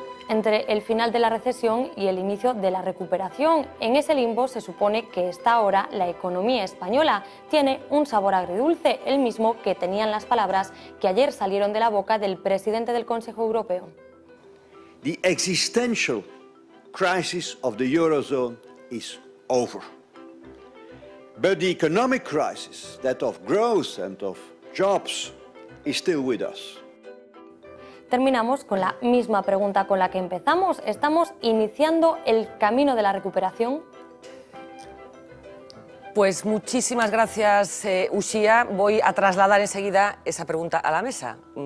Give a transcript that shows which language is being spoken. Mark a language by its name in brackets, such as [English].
[Spanish] Entre el final de la recesión y el inicio de la recuperación, en ese limbo se supone que está ahora la economía española. Tiene un sabor agridulce, el mismo que tenían las palabras que ayer salieron de la boca del presidente del Consejo Europeo. [English] The existential crisis of the Eurozone is over. But the economic crisis, that of growth and of jobs, is still with us. [Spanish] Terminamos con la misma pregunta con la que empezamos. ¿Estamos iniciando el camino de la recuperación? Pues muchísimas gracias, Uxía. Voy a trasladar enseguida esa pregunta a la mesa.